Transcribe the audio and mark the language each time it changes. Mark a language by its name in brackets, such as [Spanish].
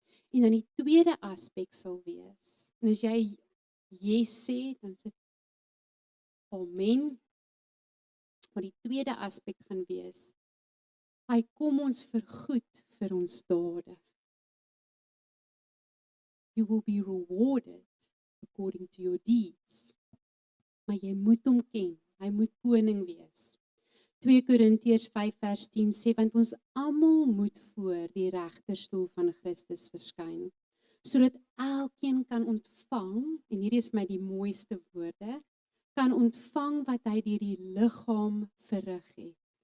[Afrikaans] En dan die tweede aspek sal wees, en as jy yes sê, dan is dit Amen. Maar die tweede aspek gaan wees, hy kom ons vergoed vir ons dade. [English] You will be rewarded according to your deeds. [Afrikaans] Maar jy moet hom ken, hy moet koning wees. 2 Korintiërs 5 vers 10 sê, want ons almal moet voor die regterstoel van Christus verskyn, sodat elkeen kan ontvang, en hier is my die mooiste woorde, kan ontvang wat hy deur die liggaam verrig het.